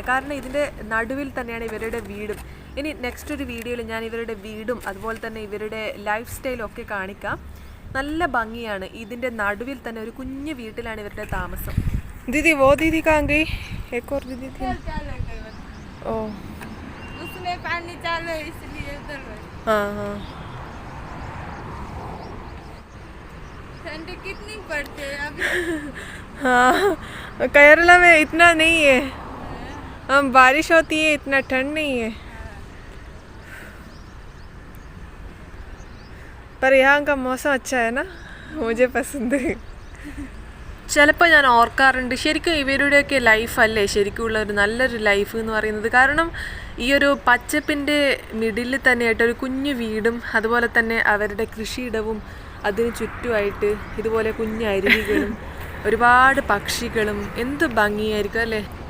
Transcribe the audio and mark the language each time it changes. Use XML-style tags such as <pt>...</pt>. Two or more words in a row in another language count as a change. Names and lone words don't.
<ml>കാരണം ഇതിൻ്റെ നടുവിൽ തന്നെയാണ് ഇവരുടെ വീടും. ഇനി നെക്സ്റ്റ് ഒരു വീഡിയോയിൽ ഞാൻ ഇവരുടെ വീടും അതുപോലെ തന്നെ ഇവരുടെ ലൈഫ് സ്റ്റൈലും ഒക്കെ കാണിക്കാം. നല്ല ഭംഗിയാണ്. ഇതിൻ്റെ നടുവിൽ തന്നെ ഒരു കുഞ്ഞു വീട്ടിലാണ് ഇവരുടെ താമസം. ദീദി വോ ദീദി കാങ്കി ഏക്കോർ ദീദി ഓ</ml> <hi>उसमें पानी चालू है इसलिए उधर है। हाँ हाँ ठंडी कितनी पड़ती है अभी? हाँ केरला में इतना नहीं है, हम बारिश होती है, इतना ठंड नहीं है। पर यहाँ का मौसम अच्छा है ना, मुझे पसंद है.</hi> <ml>ചിലപ്പോൾ ഞാൻ ഓർക്കാറുണ്ട്, ശരിക്കും ഇവരുടെയൊക്കെ ലൈഫല്ലേ ശരിക്കുമുള്ള ഒരു നല്ലൊരു ലൈഫ് എന്ന് പറയുന്നത്. കാരണം ഈ ഒരു പച്ചപ്പിൻ്റെ മിഡിൽ തന്നെയായിട്ട് ഒരു കുഞ്ഞു വീടും അതുപോലെ തന്നെ അവരുടെ കൃഷിയിടവും അതിന് ചുറ്റുമായിട്ട് ഇതുപോലെ കുഞ്ഞു അരുവികളും ഒരുപാട് പക്ഷികളും എന്ത് ഭംഗിയായിരിക്കും അല്ലേ.</ml>